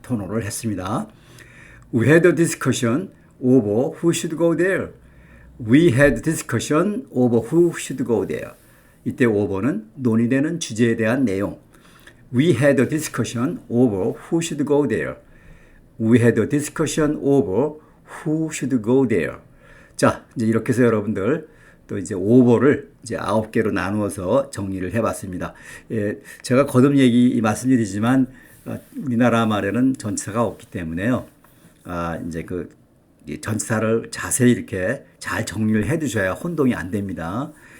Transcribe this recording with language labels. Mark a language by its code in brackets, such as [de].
[ko] 토론을 했습니다. [en] We had a discussion over who should go there. We had discussion over who should go there. [ko] 이때 over는 논의되는 주제에 대한 내용. [en] We had a discussion over who should go there. We had a discussion over who should go there. [ko] 자, 이제 이렇게 해서 여러분들 또 이제 over를 이제 9개로 나누어서 정리를 해봤습니다. 예, 제가 거듭 말씀드리지만 우리나라 말에는 전치사가 없기 때문에요. 이제 그 전치사를 자세히 이렇게 잘 정리를 해두셔야 혼동이 안 됩니다.